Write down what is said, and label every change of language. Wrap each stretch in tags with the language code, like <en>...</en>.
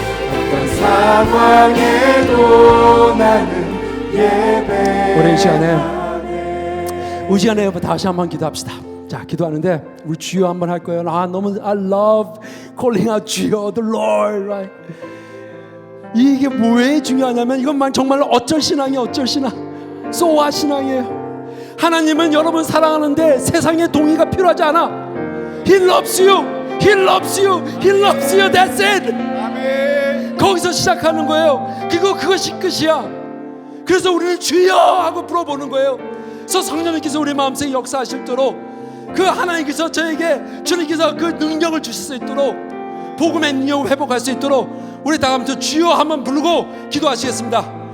<ko>어떤 상황에도 나는 예배하네. 오랜 시간에 우리 시간에 다시 한번 기도합시다. 자, 기도하는데 우리 주여 한번 할 거예요. 너무</ko> <en>I love calling out 주여 the Lord, right?</en> <ko>이게 왜 중요하냐면 이것만 정말로 어쩔 신앙이에요. 어쩔 신앙, 소아 신앙이에요. 하나님은 여러분 사랑하는데 세상의 동의가 필요하지 않아.</ko> <en>He loves you, He loves you, He loves you. That's it. 아멘.</en> <ko>거기서 시작하는 거예요. 그것이 끝이야. 그래서 우리는 주여 하고 불러보는 거예요. 그래서 성령님께서 우리 마음속에 역사하실도록 그 하나님께서 저에게 주님께서 그 능력을 주실 수 있도록 복음의 능력을 회복할 수 있도록 우리 다 함께 주여 한번 부르고 기도하시겠습니다.</ko>